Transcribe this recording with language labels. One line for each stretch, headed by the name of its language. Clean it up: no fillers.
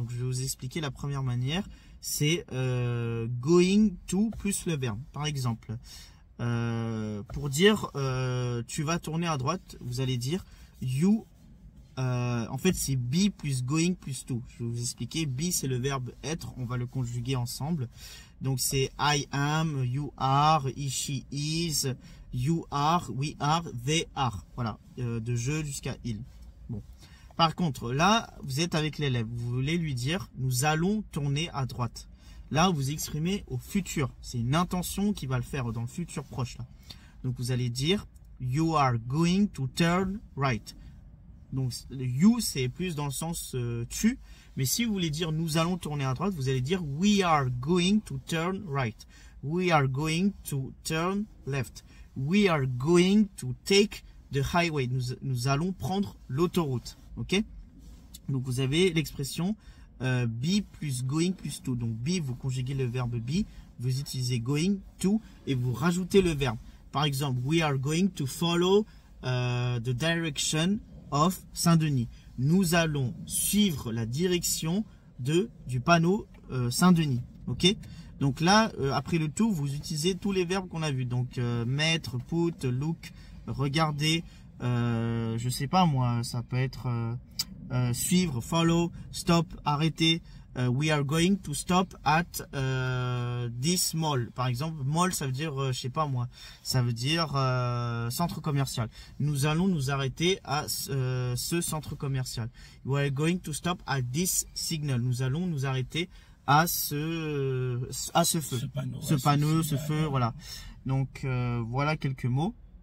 French: Donc je vais vous expliquer la première manière, c'est going to plus le verbe. Par exemple, pour dire tu vas tourner à droite, vous allez dire you. En fait, c'est be plus going plus to. Je vais vous expliquer. Be, c'est le verbe être. On va le conjuguer ensemble. Donc, c'est
English: I am, you are, he, she is, you are, we are, they are.
French: Voilà, de je jusqu'à il. Bon. Par contre, là, vous êtes avec l'élève. Vous voulez lui dire, nous allons tourner à droite. Là, vous exprimez au futur. C'est une intention qui va le faire dans le futur proche. Là. Donc, vous allez dire,
English: you are going to turn right.
French: Donc, you, c'est plus dans le sens tu. Mais si vous voulez dire nous allons tourner à droite, vous allez dire
English: we are going to turn right. We are going to turn left. We are going to take the highway.
French: Nous allons prendre l'autoroute. Ok? Donc, vous avez l'expression be plus going plus to. Donc, be, vous conjuguez le verbe be. Vous utilisez going to et vous rajoutez le verbe. Par exemple,
English: we are going to follow the direction of Saint-Denis.
French: Nous allons suivre la direction du panneau Saint-Denis. Ok? Donc là, après le tout, vous utilisez tous les verbes qu'on a vus. Donc mettre, put, look, regarder. Je sais pas moi, ça peut être suivre, follow, stop, arrêter.
English: We are going to stop at this mall.
French: Par exemple, mall, ça veut dire, je sais pas moi, ça veut dire centre commercial. Nous allons nous arrêter à ce centre commercial.
English: We are going to stop at this signal.
French: Nous allons nous arrêter à ce feu. Ce panneau, ce feu, voilà. Donc, voilà quelques mots.